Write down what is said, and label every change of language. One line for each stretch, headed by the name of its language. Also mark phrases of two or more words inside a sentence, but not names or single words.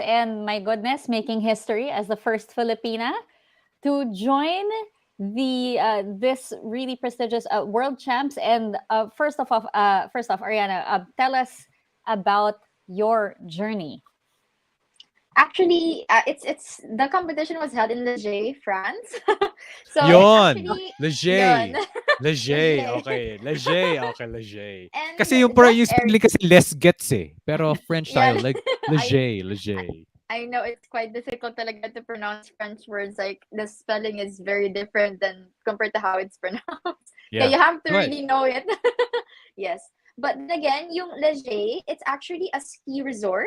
English: And my goodness, making history as the first Filipina to join the this really prestigious world champs. And first off, Ariana, tell us about your journey. Actually, it's the competition was held in Leger, France. So it's
Filipino: Yon.
English: actually Leger.
Filipino: yun.
English: Leger. Leger. Okay. Leger. Okay, Leger. And
Filipino: Kasi yung
English: that
Filipino: spelling kasi les gets eh. Pero French tayo,
English: yeah, like I Leger. Leger. I know it's quite difficult talaga to pronounce French words. Like the spelling is very different than compared to how it's pronounced. Yeah, Yeah. you have to Go ahead. really know it. Yes. But then again, yung Leger, it's actually a ski resort.